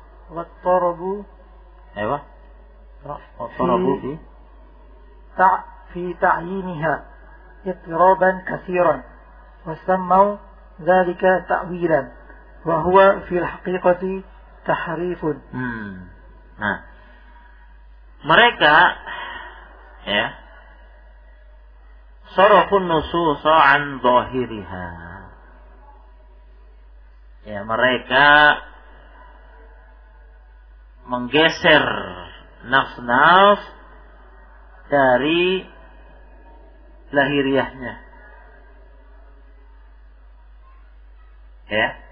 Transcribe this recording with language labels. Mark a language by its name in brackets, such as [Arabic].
[Arabic] wattarabu ايوه وطربوا في في تعيينها اضطرابا كثيرا وسموا ذلك تأويلا وهو في الحقيقة تحريف. [Indonesian] Nah, mereka ya [Arabic] صرفوا النصوص عن ظاهرها, [Indonesian] ya, mereka menggeser nafs-nafs dari lahiriahnya, ya.